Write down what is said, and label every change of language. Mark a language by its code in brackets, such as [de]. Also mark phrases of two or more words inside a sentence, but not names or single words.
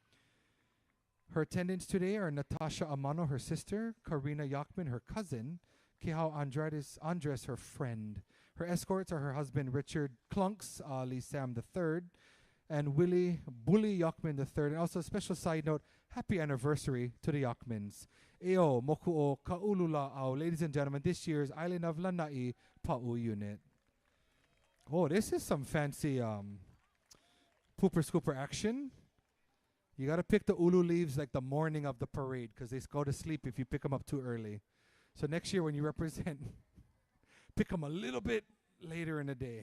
[en] Her attendants today are Natasha Amano, her sister, Karina Yakman, her cousin, Kehao Andres, her friend. Her escorts are her husband, Richard Clunks, Ali Sam III, and Willie Bully Yakman III. And also a special side note, happy anniversary to the Yakmans. [haw] Eo moku o kaulula au. [en] Ladies and gentlemen, this year's Island of Lanai Pa'u Unit. Oh, this is some fancy pooper scooper action. You got to pick the ulu leaves like the morning of the parade because they go to sleep if you pick them up too early. So next year when you represent, pick them a little bit later in the day.